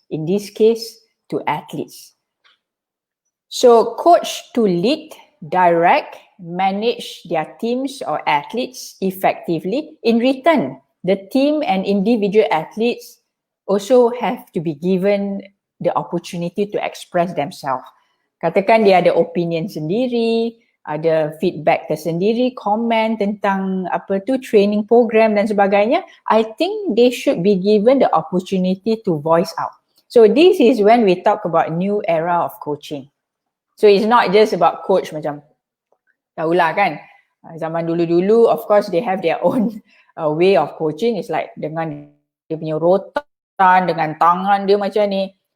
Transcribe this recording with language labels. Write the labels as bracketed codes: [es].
[en] In this case, to athletes. So coach to lead, direct, manage their teams or athletes effectively. In return, the team and individual athletes also have to be given the opportunity to express themselves. [ms] Katakan dia ada opinion sendiri, ada feedback tersendiri, komen tentang training program dan sebagainya. [en] I think they should be given the opportunity to voice out. So this is when we talk about new era of coaching. So it's not just about coach [ms] macam, tahulah kan, zaman dulu-dulu, [en] of course they have their own way of coaching. It's like [ms] dengan dia punya rotan, dengan tangan dia macam ni.